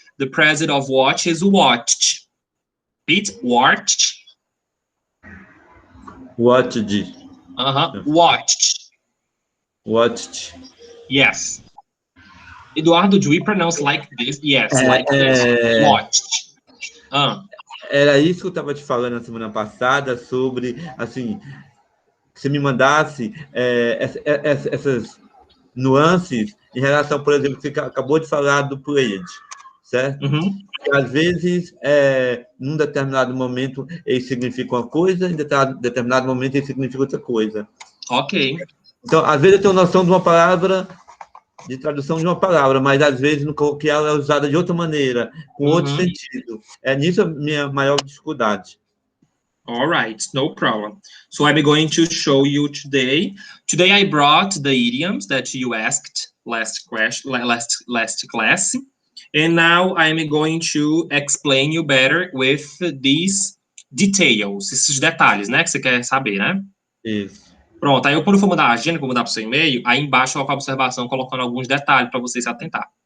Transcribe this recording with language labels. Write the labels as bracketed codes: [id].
[en] The present of watch is watched. Repeat, watched. Watched. Watched. Watched. Yes. Eduardo, do we pronounce like this? Yes, like this. Watched. [pt] Era isso que eu estava te falando na semana passada sobre, assim, que você me mandasse essas nuances em relação, por exemplo, que você acabou de falar do played, certo? Que, às vezes, num determinado momento, ele significa uma coisa, em determinado momento, ele significa outra coisa. Ok. Então, às vezes, eu tenho noção de uma palavra, de tradução de uma palavra, mas, às vezes, no coloquial ela é usada de outra maneira, com outro sentido. É nisso a minha maior dificuldade. [en] All right, no problem. So I'm going to show you today. Today I brought the idioms that you asked last class, and now I'm going to explain you better with these details, [pt] esses detalhes, né, que você quer saber, né? Isso. Pronto, aí eu quando for mandar a agenda, que eu vou mandar para o seu e-mail, aí embaixo eu coloco a observação colocando alguns detalhes para você se atentar.